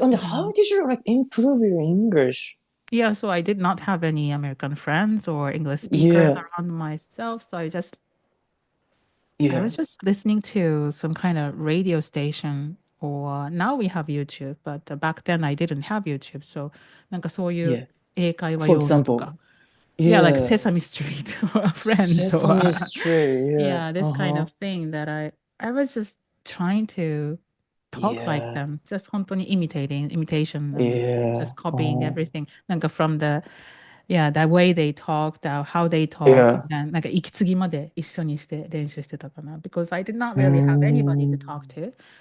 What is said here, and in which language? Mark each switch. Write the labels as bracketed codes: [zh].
[en] And how did you like improve your English? Yeah, so I did not have any American friends or English speakers around myself. So I was just listening to some kind of radio station, or now we have YouTube, but back then I didn't have YouTube. [ja] So なんかそういう英会話 [en] For [ja] 用語とか。 [en] example, Yeah, like Sesame Street or Friends Sesame or Street, yeah, this kind of thing that I was just trying to talk like them, just 本当に imitation, just copying everything. なんか from the way they talked, how they talked, and なんか息継ぎまで一緒にして練習してたかな because I did not really have anybody to talk to.